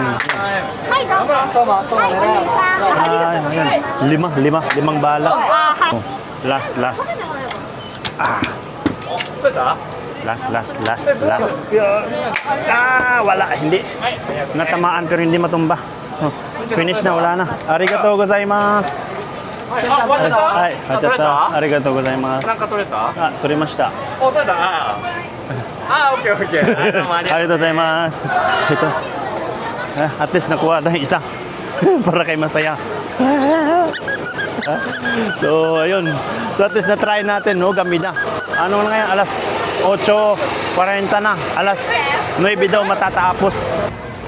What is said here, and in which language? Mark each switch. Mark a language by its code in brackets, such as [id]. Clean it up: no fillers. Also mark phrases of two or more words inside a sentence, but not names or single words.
[tl] Ayan. Limang bala. Oh, last. Last. Wala. Hindi. Natamaan pero hindi matumba. Oh, finish na, wala na. [ja] ありがとうございます. Ay, ありがとうございます. なんか取れた？取れました。お、取れた。オッケーオッケー。ありがとうございます。Ito. [en] At least [tl] nakuha tayo isa. Para kay masaya. So, ayun. So, [en] at least [tl] na-try natin, no? Gabi na. Ano na ngayon? Alas 8:40 na. Alas 9 daw matatapos.